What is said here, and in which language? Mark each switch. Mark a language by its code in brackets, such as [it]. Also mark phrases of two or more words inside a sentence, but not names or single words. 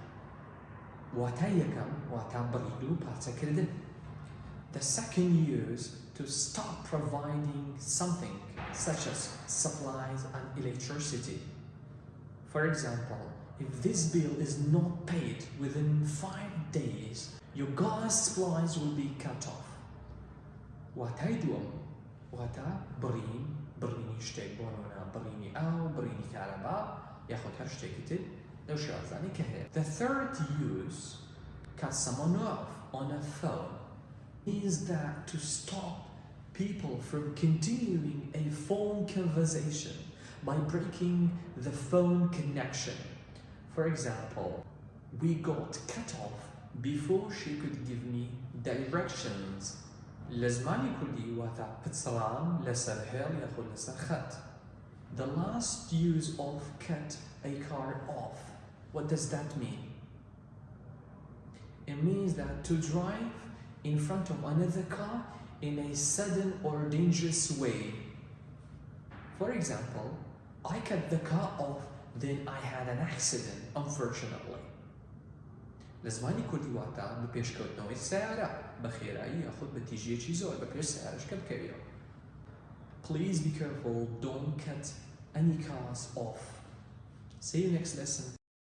[en] The second use to stop providing something such as supplies and electricity. For example, if this bill is not paid within 5 days, your gas supplies will be cut off. [ckb] بريني شتێک بۆ نمونە بڕینی ئاو بڕینی کارەبا یاخود هەر شتێکی تر لەو شێوازانەی کە هەیە. [en] The third use, cut someone off on a phone, means that to stop people from continuing a phone conversation by breaking the phone connection. For example, we got cut off before she could give me directions. [ckb] لزمانی کوردی واتە پچڕان لەسەر هێڵ یاخود لەسەر خەت. [en] The last use of cut a car off. What does that mean? It means that to drive in front of another car in a sudden or dangerous way. For example, I cut the car off, then I had an accident, unfortunately. [ckb] لزمانی کوردی واتە بە پێشکەوتنەوەی سیارە بە خێرایی یاخود بە تیژیەکی زۆر بە پێش سیارەشکە بکەویەوە. [en] Please be careful, don't cut any cars off. See you next lesson.